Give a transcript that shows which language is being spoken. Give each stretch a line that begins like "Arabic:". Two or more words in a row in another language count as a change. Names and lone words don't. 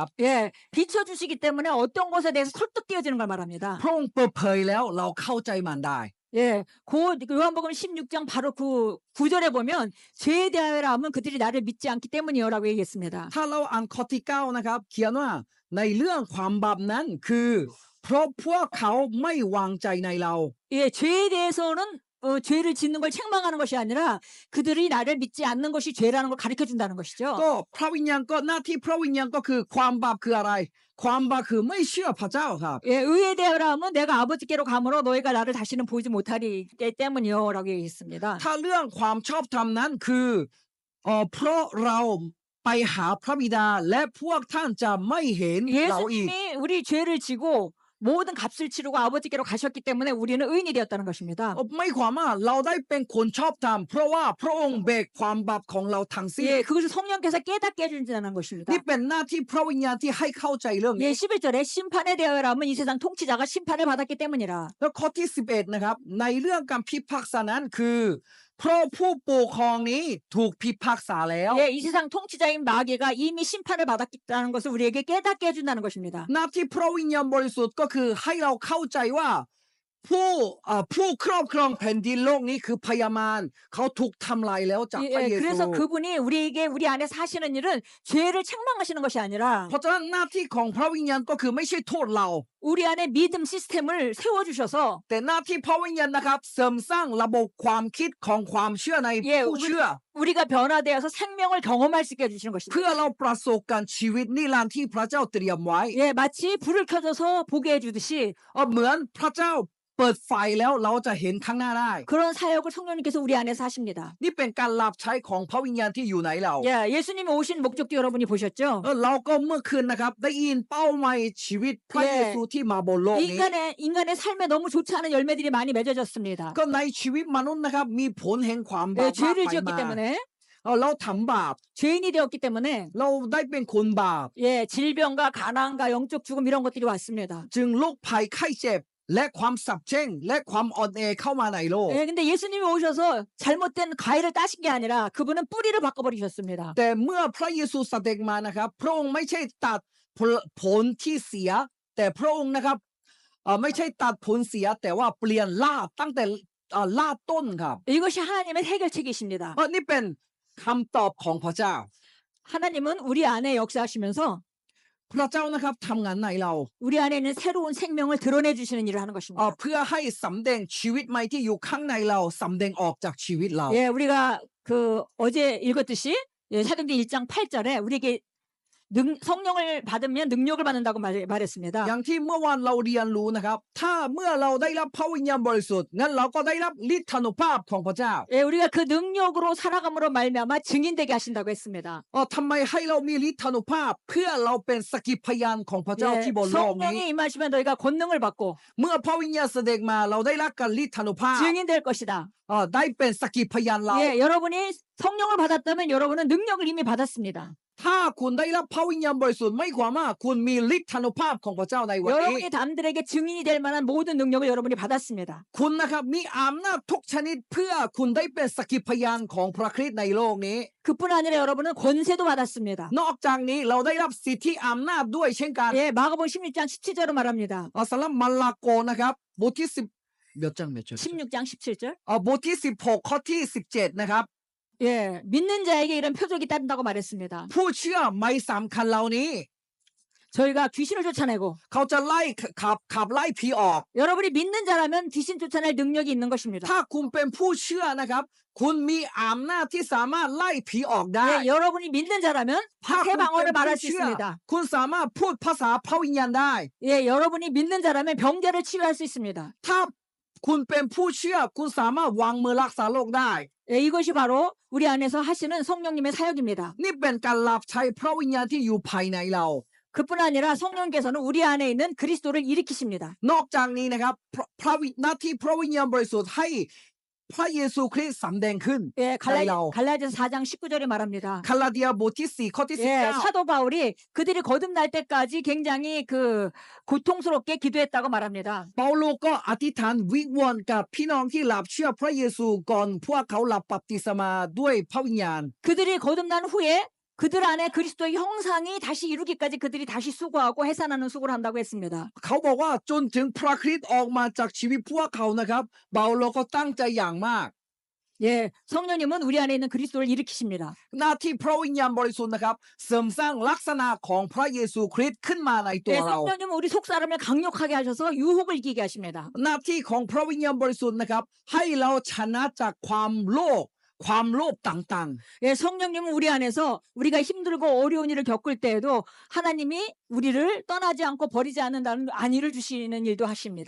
Korean: 예, 비춰주시기 때문에 어떤 것에 대해서 설득되어지는 걸 말합니다.
Thai: พระองค์เปิดเผยแล้วเราเข้าใจมันได้
Korean: 예, 요한복음 16장 바로 그 9절에 보면 죄에 대하여라면 그들이 나를 믿지 않기 때문이요라고 얘기했습니다.
Thai: ถ้าเราอ่านข้อที่9นะครับเขียนว่าในเรื่องความบาปนั้นคือเพราะพวกเขาไม่วางใจในเรา
Korean: 예, 죄에 대해서는 죄를 짓는 걸 책망하는 것이 아니라 그들이 나를 믿지 않는 것이 죄라는 걸 가르쳐 준다는 것이죠.
Thai: ก็พระวิญญาณก็หน้าที่พระวิญญาณก็คือความบาปคืออะไรความบาปคือไม่เชื่อพระเจ้าครับ
Korean: 예, 의에 대하여라면 내가 아버지께로 가므로 너희가 나를 다시는 보지 못하리 때문이요라고 얘기했습니다.
Thai: ถ้าเรื่องความชอบธรรมนั้นคือเพราะเราไปหาพระบิดาและพวกท่านจะไม่เห็นเราอีก
Korean: 예수님이 우리 죄를 지고 모든 값을 치르고 아버지께로 가셨기 때문에 우리는 의인이 되었다는 것입니다.
Thai: ไม่ความว่าเราได้เป็นคนชอบธรรมเพราะว่าพระองค์แบกความบาปของเราทั้งสิ้น
Korean: 예, 그것을 성령께서 깨닫게 해준다는 것입니다.
Thai: นี่เป็นหน้าที่พระวิญญาณที่ให้เข้าใจเรื่อง
Korean: 예,
Thai: นี้
Korean: 11절에 심판에 대하여라면 이 세상 통치자가 심판을 받았기 때문이라.
Thai: แล้วข้อที่11นะครับในเรื่องการพิพากษานั้นคือเพราะผู้ปกครองนี้ถูกพิพากษาแล้ว
Korean: 예, 이 세상 통치자인 마귀가 이미 심판을 받았다는 것을 우리에게 깨닫게 해준다는 것입니다.
Thai: หน้าที่พระวิญญาณบริสุทธิ์ก็คือให้เราเข้าใจว่าผู้ครอบครองแผ่นดินโลกนี้คือพยามารเขาถูกทำลายแล้วจากพระ
Korean: 예,
Thai: เยซู
Korean: 그래서 그분이 우리 안에 사시는 일은 죄를 책망하시는 것이 아니라
Thai: เพราะฉะนั้นหน้าที่ของพระวิญญาณก็คือไม่ใช่โทษเรา
Korean: 우리 안에 믿음 시스템을 세워주셔서
Thai: แต่หน้าที่พระวิญญาณนะครับเสริมสร้างระบบความคิดของความเชื่อในผู้เชื่อ
Korean: 우리가 변화되어서 생명을 경험할 수 있게 해주시는 것입니다.
Thai: เพื่อเราประสบการณ์ชีวิตนิรันดร์ที่พระเจ้าเตรียมไว้
Korean: 예, 마치 불을 켜줘서 보게 해주듯이
Thai: เหมือนพระเจ้าเปิดไฟแล้วเราจะเห็นข้างหน้าได้
Korean: 그런 사역을 성령님께서 우리 안에서 하십니다.
Thai: นี่เป็นการรับใช้ของพระวิญญาณที่อยู่ในเรา
Korean: 예, 예수님이 오신 목적도 여러분이 보셨죠?
Thai: เราก็เมื่อคืนนะครับได้ยินเป้าหมายชีวิตพระเยซูที่มาบนโลกนี้
Korean: 인간의 삶에 너무 좋지 않은 열매들이 많이 맺어졌습니다.
Thai: ก็ในชีวิตมนุษย์นะครับมีผลแห่งความบา
Korean: 예,
Thai: ปมาก
Korean: 죄를
Thai: ไป
Korean: 지었기
Thai: มา
Korean: 때문에
Thai: เราทำบาป
Korean: 죄인이 되었기 때문에
Thai: เราได้เป็นคนบาป
Korean: 예, 질병과 가난과 영적 죽음 이런 것들이 왔습니다.
Thai: จึงโรคภัยไข้เจ็บและความสับเช่งและความอ่อนแอเข้ามาในโลก
Korean: 예, 근데 예수님이 오셔서 잘못된 과일을 따신 게 아니라 그분은 뿌리를 바꿔버리셨습니다.
Thai: แต่เมื่อพระเยซูเสด็จมานะครับพระองค์ไม่ใช่ตัดผลที่เสียแต่พระองค์นะครับไม่ใช่ตัดผลเสียแต่ว่าเปลี่ยนรากตั้งแต่รากต้นครับ
Korean: 이것이 하나님의 해결책이십니다.
Thai: นี่เป็นคำตอบของพระเจ้า
Korean: 하나님은 우리 안에 역사하시면서
Thai: พระเจ้านะครับทำงานในเรา
Korean: 우리 안에 있는 새로운 생명을 드러내 주시는 일을 하는 것입니다.
Thai: เพื่อให้สำแดงชีวิตใหม่ที่อยู่ข้างในเราสำแดงออกจากชีวิตเรา
Korean: 예, 우리가 그 어제 읽었듯이 예, 사도행전 1장 8절에 우리에게 성령을 받으면 능력을 받는다고 말했습니다.
Thai: อย่างที่เมื่อวานเราเรียนรู้นะครับถ้าเมื่อเราได้รับพระวิญญาณบริสุทธิ์งั้นเราก็ได้รับฤทธานุภาพของพระเจ้า
Korean: 예, 우리가 그 능력으로 살아감으로 말미암아 증인되게 하신다고 했습니다.
Thai: ทำไมให้เรามีฤทธานุภาพเพื่อเราเป็นสักขีพยานของพระเจ้า
Korean: 예,
Thai: ที่บนโลกนี้
Korean: 성령이 임하시면 너희가 권능을 받고
Thai: เมื่อพระวิญญาณแสดงมาเราได้รับการฤทธานุภาพ
Korean: 증인될 것이다.
Thai: ได้เป็นสักขีพยานเรา
Korean: 예, 여러분이 성령을 받았다면 여러분은 능력을 이미 받았습니다.
Thai: ถ้าคุณได้รับพระวิญญาณบริสุทธิ์ไม่ความว่าคุณมีฤทธานุภาพของพระเจ้าในวันนี้
Korean: 여러분이 남들에게 증인이 될 만한 모든 능력을 여러분이 받았습니다.
Thai: คุณนะครับมีอำนาจทุกชนิดเพื่อคุณได้เป็นสักขีพยานของพระคริสต์ในโลกนี้
Korean: 그뿐 아니라 여러분은 권세도 받았습니다.
Thai: นอกจากนี้เราได้รับสิทธิอำนาจด้วยเช่นกัน
Korean: 예, 마가복음 16장 17절로 말합니다.
Thai: สำหรับมาระโกนะครับบทที่
Korean: 10몇 절 16장 17절.
Thai: บทที่16ข้อที่17นะครับ
Korean: 예, 믿는 자에게 이런 표적이 따른다고 말했습니다.
Thai: ผู้เชื่อไม่สำคัญเหล่านี้
Korean: 저희가 귀신을 쫓아내고
Thai: เขาจะไล่ขับไล่ผีออก
Korean: 여러분이 믿는 자라면 귀신 쫓아낼 능력이 있는 것입니다.
Thai: ถ้าคุณเป็นผู้เชื่อนะครับคุณมีอำนาจที่สามารถไล่ผีออกได้
Korean: 예, 여러분이 믿는 자라면
Thai: ถ้าคุณ
Korean: 새
Thai: เป็น
Korean: 방언을
Thai: ผู้
Korean: 말할 수
Thai: เชื่อ
Korean: 있습니다.
Thai: คุณสามารถพูดภาษาพระวิญญาณได้
Korean: 예, 여러분이 믿는 자라면 병자를 치유할 수 있습니다.
Thai: ถ้าคุณเป็นผู้เชื่อคุณสามารถวางมือรักษาโรคได้
Korean: 예, 이것이 바로 우리 안에서 하시는 성령님의 사역입니다.
Thai: นี่เป็นการรับใช้พระวิญญาณที่อยู่ภายในเรา
Korean: 그뿐 아니라 성령께서는 우리 안에 있는 그리스도를 일으키십니다.
Thai: นอกจากนี้นะครับหน้าที่พระวิญญาณบริสุทธิ์ให้พระเยซูคริสต์สำแดงขึ้น
Korean: 예,
Thai: ในเรา
Korean: 갈라디아서 4장 19절에 말합니다.
Thai: คาลาเดียบทที่4ข้อที่
Korean: 예,
Thai: 19
Korean: 사도 바울이 그들이 거듭날 때까지 굉장히 그 고통스럽게 기도했다고 말합니다.
Thai: เปาโลก็อธิษฐานวิงวอนกับพี่น้องที่รับเชื่อพระเยซูก่อนพวกเขารับบัพติศมาด้วยพระวิญญาณ
Korean: 그들이 거듭난 후에 그들 안에 그리스도의 형상이 다시 이루기까지 그들이 다시 수고하고 해산하는 수고를 한다고 했습니다.
Thai: เขาบอกว่าจนถึงพระคริสต์ออกมาจากชีวิตพวกเขานะครับเปาโลก็ตั้งใจอย่างมาก
Korean: 예, 성령님은 우리 안에 있는 그리스도를 일으키십니다.
Thai: หน้าที่พระวิญญาณบริสุทธิ์นะครับเสริมสร้างลักษณะของพระเยซูคริสต์ขึ้นมาในตัว
Korean: 예,
Thai: เรา
Korean: 성령님은 우리 속사람을 강력하게 하셔서 유혹을 이기게 하십니다.
Thai: หน้าที่ของพระวิญญาณบริสุทธิ์นะครับให้เราชนะจากความโลภต่าง
Korean: 예, 성령님은 우리 안에서 우리가 힘들고 어려운 일을 겪을 때에도 하나님이 우리를 떠나지 않고 버리지 않는다는 안위를 주시는 일도 하십니다.